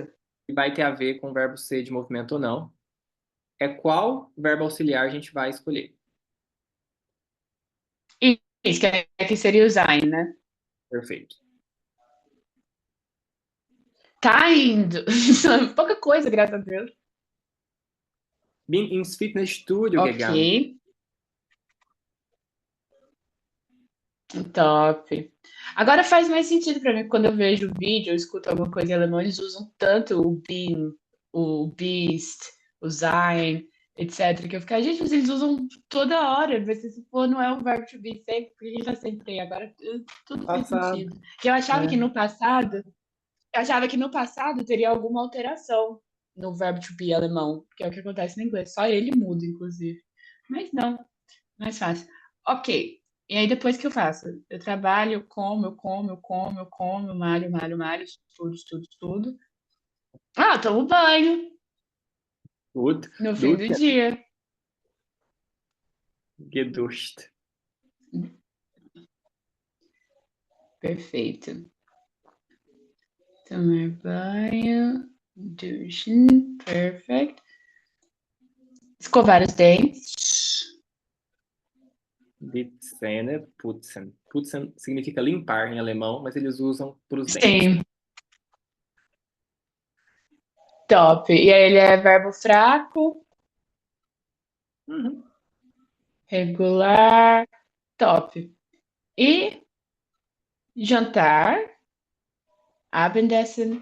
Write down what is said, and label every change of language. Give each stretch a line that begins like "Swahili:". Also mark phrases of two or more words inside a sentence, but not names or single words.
Portuguese: que vai ter a ver com o verbo ser de movimento ou não é qual verbo auxiliar a gente vai escolher. Isso, que seria o sein, né? Perfeito. Tá indo. Pouca coisa, graças a Deus.
German: Bin ins Fitnessstudio
Portuguese: Ok, gegangen. top. Agora faz mais sentido pra mim quando eu vejo vídeo, eu escuto alguma coisa em alemão, eles usam tanto o bin, o bist, o sein, etc. Que eu fico, gente, mas eles usam toda hora. Mas se for, não é um verbo
English: to be
Portuguese: sempre, porque a gente já sempre tem. Agora tudo fez Passado. sentido. Que eu achava que É. no passado Eu achava que no passado teria alguma alteração no verbo
English: to be
Portuguese: alemão, que é o que acontece no inglês. Só ele muda, inclusive. Mas não, mais fácil. Ok. E aí depois que eu faço? Eu trabalho, eu como, malho, malho, malho, estudo, estudo, estudo. Tomo banho Gut. no fim do Duschen. dia. Geduscht. Perfeito. Tomar banho, duschen, perfect. Escovar os dentes.
German: Die Zähne putzen.
Portuguese: Putzen significa limpar em alemão, mas eles usam para os dentes. Sim, top. E aí ele é verbo fraco, Uhum. regular, top. E jantar, Abendessen,